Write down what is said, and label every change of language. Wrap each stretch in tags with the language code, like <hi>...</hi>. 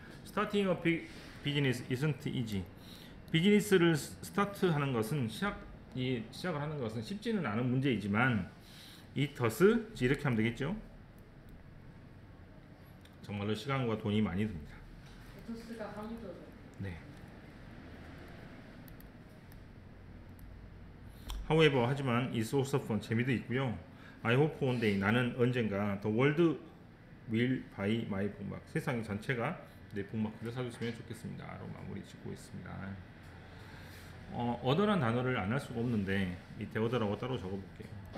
<en>Starting a business isn't easy.</en> <ko>비즈니스를 스타트하는 것은 시작을 하는 것은 쉽지는 않은 문제이지만</ko> <en>it does</en> <ko>이렇게 하면 되겠죠. 정말로 시간과 돈이 많이 듭니다. 에토스가 강조죠. 네.</ko> <en>However</en> <ko>하지만</ko> <en>it's also fun</en> <ko>재미도 있고요.</ko> <en>I hope one day</en> <ko>나는 언젠가</ko> <en>the world will buy my bookmark</en> <ko>세상 전체가 내 북마크를 사줬으면 좋겠습니다라고 마무리 짓고 있습니다. other란 단어를 안 할 수가 없는데 밑에 other라고 따로 적어볼게요.</ko>